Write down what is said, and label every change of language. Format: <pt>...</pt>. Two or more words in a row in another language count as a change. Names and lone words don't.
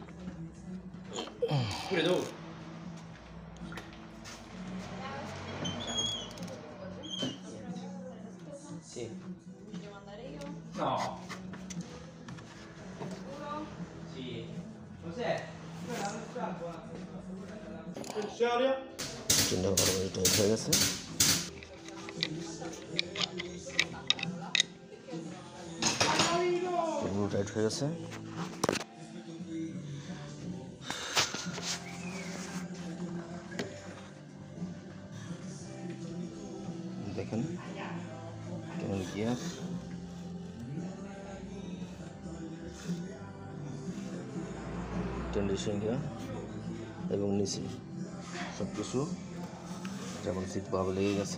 <it>Pure dove? Sì. Devo andare io? No. Sì. Cos'è? Pensione?</it> <bn>চেনটা ভালোভাবে টাইট হয়ে গেছে। এগুলো টাইট হয়ে গেছে। দেখেন কেমন গিয়ার, টেন্ডেশন গিয়ার এবং নিচে সব কিছু যেমন সিট ভাবে লেগে গেছে।</bn>